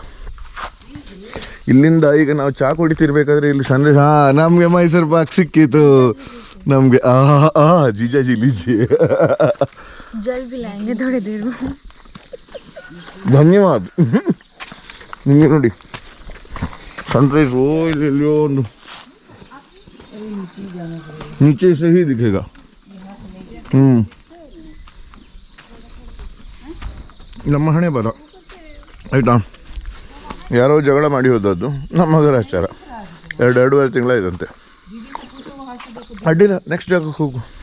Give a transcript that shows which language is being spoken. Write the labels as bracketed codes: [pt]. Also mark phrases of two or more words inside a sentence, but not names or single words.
[kn] ಇಲ್ಲಿಂದ ಈಗ ನಾವು ಚಾ ಕುಡಿತಿರ್ಬೇಕಾದ್ರೆ ಇಲ್ಲಿ ಸನ್ರೈಸ್. ನಮಗೆ ಮೈಸೂರು ಪಾಕ್ ಸಿಕ್ಕಿತು ನಮಗೆ. ಜೀಜಾಜಿ ಲಿಜಿ ಧನ್ಯವಾದ. ನಿಮಗೆ ನೋಡಿ ಸನ್ರೈಸ್. ಇಲ್ಲಿಯೋ ಒಂದು [hi] नीचे से ही दिखेगा. [kn] ನಮ್ಮ ಹಣೆ ಬರ ಆಯಿತಾ. ಯಾರೋ ಜಗಳ ಮಾಡಿ ಹೋದದ್ದು ನಮ್ಮ ಗ್ರಹಚಾರ. 2-2.5 ತಿಂಗಳಾಯ್ತಂತೆ. ಅಡ್ಡಿಲ್ಲ, ನೆಕ್ಸ್ಟ್ ಜಾಗಕ್ಕೆ ಹೋಗು.